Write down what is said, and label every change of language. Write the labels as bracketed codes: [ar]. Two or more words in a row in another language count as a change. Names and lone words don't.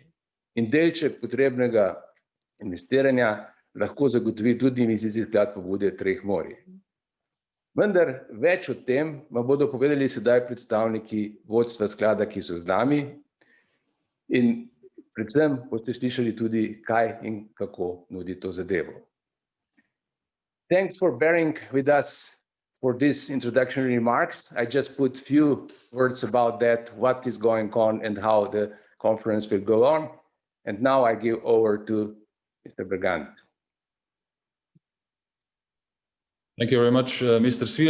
[sl] In delček potrebnega investiranja lahko zagotovi tudi investicijski sklad pobude treh morij. Vendar več o tem vam bodo povedali sedaj predstavniki vodstva sklada, ki so z nami, in predvsem boste slišali tudi, kaj in kako nudi to zadevo. [en] Thanks for bearing with us for these introductory remarks. I just put few words about that, what is going on and how the conference will go on. And now I give over to Mr. Bergant. Thank you very much, Mr. Svila.